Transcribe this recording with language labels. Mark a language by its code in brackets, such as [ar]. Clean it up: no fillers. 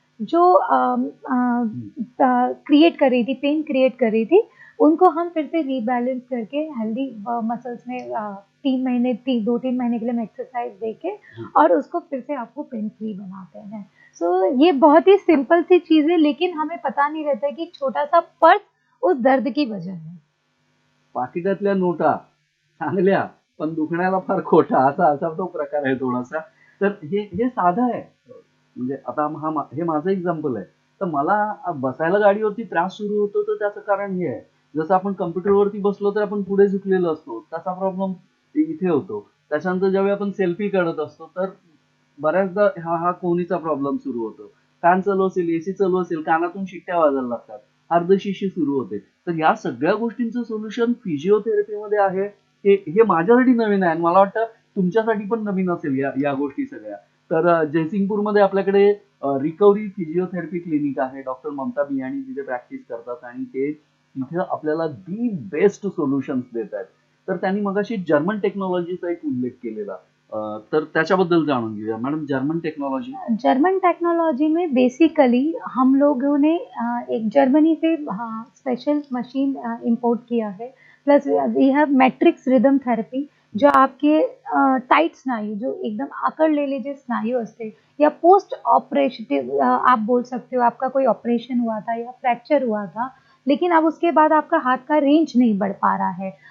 [hi] जो क्रिएट कर रही थी, पेन क्रिएट कर रही थी, उनको हम फिर से रीबैलेंस करके हेल्दी मसल्स में 2-3 महीने के लिए हम एक्सरसाइज देके और उसको फिर से आपको पेन फ्री बनाते हैं. सो ये बहुत ही सिंपल सी चीज है, लेकिन हमें पता नहीं रहता कि छोटा सा पर्स उस दर्द की वजह है. [mr] पाकिटातल्या नोटा चांगल्या पण दुखण्याला फार खोटा असा असा तो प्रकार आहे थोडासा. तर हे साधं आहे. म्हणजे आता हे माझं एक्झाम्पल आहे. तर मला बसायला गाडीवरती त्रास सुरू होतो तर त्याचं कारण हे आहे. जसं आपण कम्प्युटरवरती बसलो तर आपण पुढे झुकलेलो असतो, त्याचा प्रॉब्लेम इथे होतो. त्याच्यानंतर ज्यावेळी आपण सेल्फी काढत असतो तर बऱ्याचदा हा कोहनीचा प्रॉब्लेम सुरू होतो. फॅन चालू असेल, एसी चालू असेल, कानातून शिट्ट्या वाजायला लागतात, अर्धशिशी सुरू होते. तर या सगळ्या गोष्टींचं सोल्युशन फिजिओथेरपीमध्ये आहे. हे माझ्यासाठी नवीन आहे आणि मला वाटतं तुमच्यासाठी पण नवीन असेल या गोष्टी सगळ्या. तर जयसिंगपूरमध्ये आपल्याकडे रिकव्हरी फिजिओथेरपी क्लिनिक आहे. डॉक्टर ममता बियाणी तिथे प्रॅक्टिस करतात आणि ते तिथे आपल्याला दी बेस्ट सोल्युशन्स देत आहेत. तर त्यांनी मगाशी जर्मन टेक्नॉलॉजीचा एक उल्लेख केलेला. तर त्याच्याबद्दल जाणून घेऊया madam. German technology. [hi] German technology में बेसिकली हम लोगों ने एक जर्मनी से स्पेशल मशीन इंपोर्ट किया है। [en] plus we have [hi] matrix rhythm therapy, जो आपके टाइट स्नायू, [mr] जो एकदम अकड़लेले जे स्नायू असते, [hi] या पोस्ट ऑपरेटिव आप बोल सकते हो, आपका कोई ऑपरेशन हुआ था या फ्रैक्चर हुआ था, लेकिन अब उसके बाद आपका हाथ का रेंज नहीं बढ़ पा रहा है,